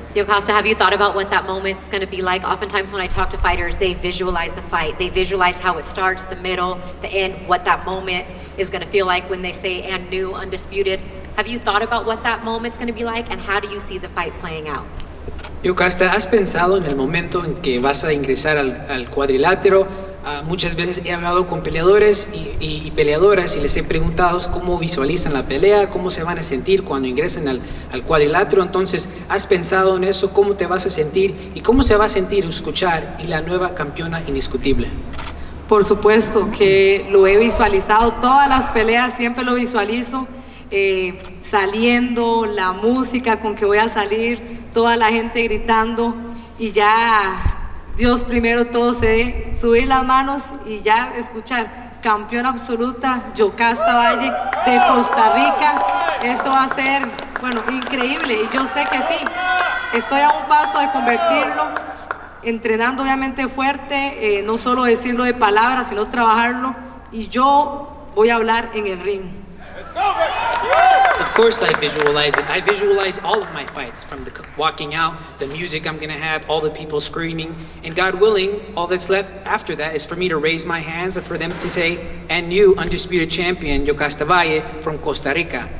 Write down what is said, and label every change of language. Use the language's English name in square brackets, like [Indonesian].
[English] Yokasta, have you thought about what that moment's going to be like? Oftentimes when I talk to fighters, they visualize the fight. They visualize how it starts, the middle, the end, what that moment is going to feel like when they say, and new, undisputed. Have you thought about what that moment's going to be like, and how do you see the fight playing out? [Spanish] Yokasta, ¿has pensado en el momento en que vas a ingresar al cuadrilátero? Muchas veces he hablado con peleadores y peleadoras y les he preguntado cómo visualizan la pelea, cómo se van a sentir cuando ingresen al cuadrilátero. Entonces, ¿has pensado en eso? ¿Cómo te vas a sentir? ¿Y cómo se va a sentir escuchar y la nueva campeona indiscutible? Por supuesto que lo he visualizado, todas las peleas siempre lo visualizo, saliendo, la música con que voy a salir, toda la gente gritando y ya... Dios primero todo se dé, subir las manos y ya escuchar campeona absoluta Yokasta Valle de Costa Rica. Eso va a ser, increíble, y yo sé que sí. Estoy a un paso de convertirlo, entrenando obviamente fuerte, no solo decirlo de palabras, sino trabajarlo, y yo voy a hablar en el ring. [English] Of course I visualize it. I visualize all of my fights, from the walking out, the music I'm gonna have, all the people screaming, and God willing, all that's left after that is for me to raise my hands and for them to say, and new undisputed champion, Yokasta Valle from Costa Rica.